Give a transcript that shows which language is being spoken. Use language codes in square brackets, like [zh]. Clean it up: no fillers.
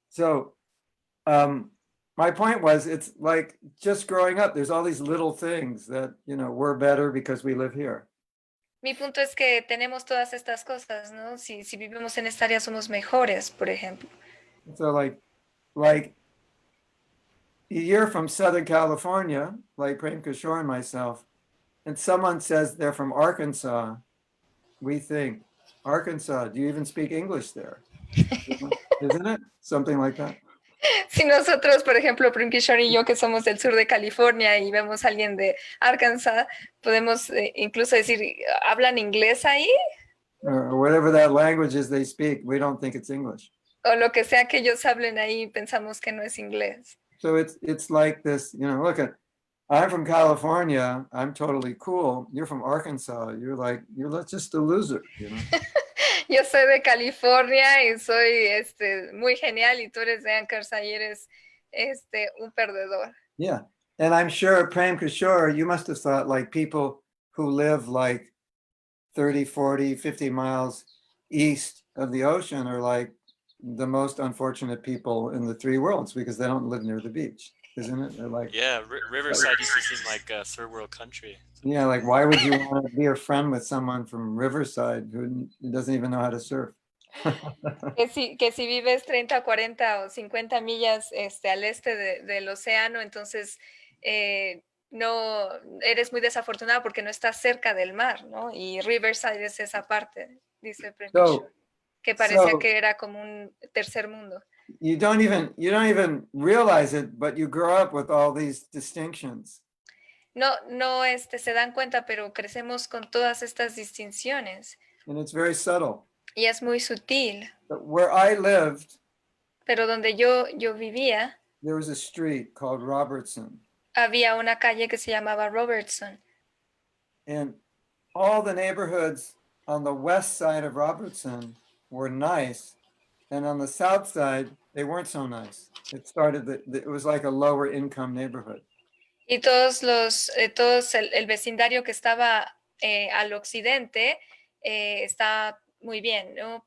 [en] So my point was, it's like just growing up, there's all these little things that, you know, we're better because we live here. [es] Mi punto es que tenemos todas estas cosas, ¿no? Si vivimos en esta área somos mejores, por ejemplo. [en] So like you're from Southern California, like Prem Kishore and myself, and someone says they're from Arkansas, we think, Arkansas, do you even speak English there? Isn't it? Something like that. [es] Si nosotros, por ejemplo, Prem Kishore y yo, que somos del sur de California y vemos a alguien de Arkansas, podemos incluso decir, ¿hablan inglés ahí? [en] Or whatever that language is they speak, we don't think it's English. [es] O lo que sea que ellos hablen ahí, pensamos que no es inglés. [en] So it's like this, you know, look at, I'm from California, I'm totally cool. You're from Arkansas, you're just a loser, you know. [es] Yo soy de California y soy muy genial y tú eres de Arkansas y eres un perdedor. [en] Yeah, and I'm sure, Prem Kishore, you must have thought like people who live like 30, 40, 50 miles east of the ocean are like the most unfortunate people in the three worlds because they don't live near the beach, isn't it? They're like, yeah, Riverside used to seem like a third world country. Yeah, like why would you want to be a friend with someone from Riverside who doesn't even know how to surf? [es] que si vives 30, 40 o 50 millas al este del océano, entonces no eres muy desafortunado porque no estás cerca del mar, ¿no? Y Riverside es esa parte, dice Prem Kishore. que parecía [en] So [es] que era como un tercer mundo. [en] you don't even realize it, but you grow up with all these distinctions. [es] No, se dan cuenta, pero crecemos con todas estas distinciones [en] And it's very subtle. [es] y es muy sutil. [en] But where I lived, [es] Pero donde yo vivía, [en] there was a street called Robertson. [es] había una calle que se llamaba Robertson. [en] And all the neighborhoods on the west side of Robertson were nice. And on the south side, they weren't so nice. It was like a lower income neighborhood. [es] Y el vecindario que estaba al occidente está muy bien, ¿no?